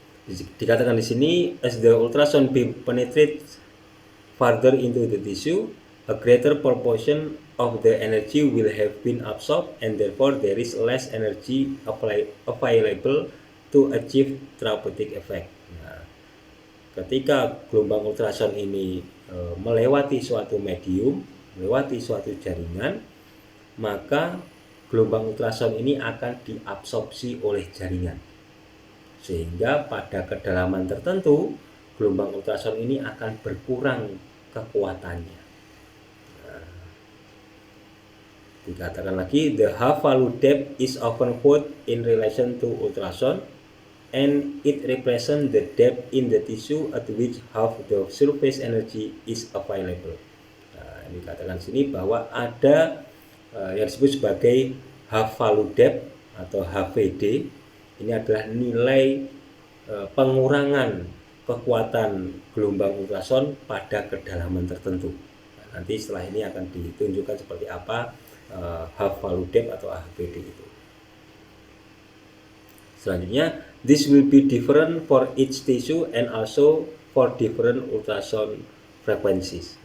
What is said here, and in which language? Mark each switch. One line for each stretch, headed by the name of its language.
Indonesian: Dikatakan di sini,
English: as the ultrasound beam penetrates further into the tissue, a greater proportion of the energy will have been absorbed and therefore there is less energy available to achieve therapeutic effect.
Indonesian: Nah, ketika gelombang ultrason ini melewati suatu medium, melewati suatu jaringan, maka gelombang ultrason ini akan diabsorpsi oleh jaringan. Sehingga pada kedalaman tertentu, gelombang ultrason ini akan berkurang kekuatannya. Dikatakan lagi,
English: the half value depth is often quoted in relation to ultrasound and it represents the depth in the tissue at which half the surface energy is available.
Indonesian: Nah, dikatakan sini bahwa ada yang disebut sebagai half value depth atau HVD. Ini adalah nilai pengurangan kekuatan gelombang ultrason pada kedalaman tertentu. Nah, nanti setelah ini akan ditunjukkan seperti apa half value depth atau HVD itu.
English: Selanjutnya, this will be different for each tissue and also for different ultrasound frequencies.